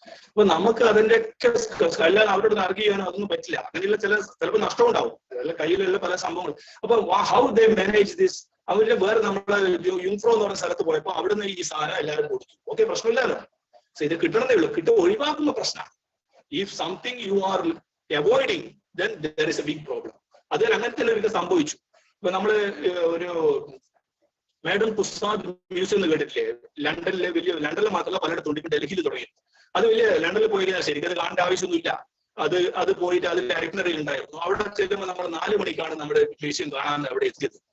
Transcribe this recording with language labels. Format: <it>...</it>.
<ml>അപ്പൊ നമുക്ക് അതിന്റെ ഒക്കെ കല്ലാൻ അവരോട് ആർഗ്യ ചെയ്യാനോ അതൊന്നും പറ്റില്ല. അങ്ങനെയുള്ള ചിലപ്പോൾ നഷ്ടം ഉണ്ടാവും, കയ്യിലുള്ള പല സംഭവങ്ങൾ. അപ്പൊ</ml> <en>how they manage this,</en> <ml>അവരുടെ വേറെ നമ്മളെ യുംഫ്രോ എന്ന് പറഞ്ഞ സ്ഥലത്ത് പോയപ്പോ അവിടുന്ന് ഈ സാധനം എല്ലാവരും കൊടുത്തു. ഓക്കെ, പ്രശ്നമില്ലല്ലോ. ഇത് കിട്ടണമെന്നേ ഉള്ളൂ, ഒഴിവാക്കുന്ന പ്രശ്നമാണ്.</ml> <en>If something you are avoiding then there is a big problem.</en> <ml>അതിൽ അങ്ങനെ തന്നെ എനിക്ക് സംഭവിച്ചു. ഇപ്പൊ നമ്മള് ഒരു മാഡം പുസ്തക് മ്യൂസിയം എന്ന് കേട്ടിട്ടില്ലേ? ലണ്ടനിലെ ലണ്ടനിൽ മാത്രമല്ല പലയിടത്തും, ഇപ്പൊ ഡൽഹിയിൽ തുടങ്ങി. അത് വലിയ ലണ്ടനിൽ പോയി കഴിഞ്ഞാൽ ശരിക്കും അത് കാണേണ്ട ആവശ്യമൊന്നുമില്ല. അത് പോയിട്ട് അതിൽ ഐറ്റിനറി ഉണ്ടായിരുന്നു. അവിടെ ചെല്ലുമ്പോൾ നമ്മൾ 4 മണിക്കാണ് നമ്മുടെ മ്യൂസിയം കാണാൻ അവിടെ എത്തിയത്.</ml>